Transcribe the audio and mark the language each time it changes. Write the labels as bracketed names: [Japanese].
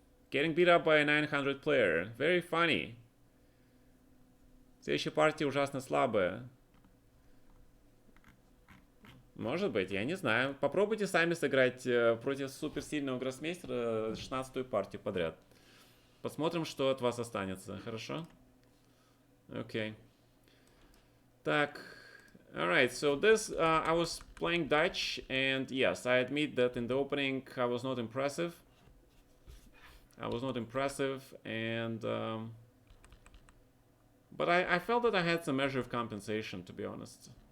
[English] Getting beat up by a 900 player. Very funny. [Russian] Следующая партия ужасно слабая. Может быть, я не знаю. Попробуйте сами сыграть против суперсильного гроссмейстера 16-ю партию подряд. Посмотрим, что от вас останется. Хорошо? Окей. Так. [English] Alright, so this, I was playing Dutch, and yes, I admit that in the opening I was not impressive. And but I felt that I had some measure of compensation, to be honest.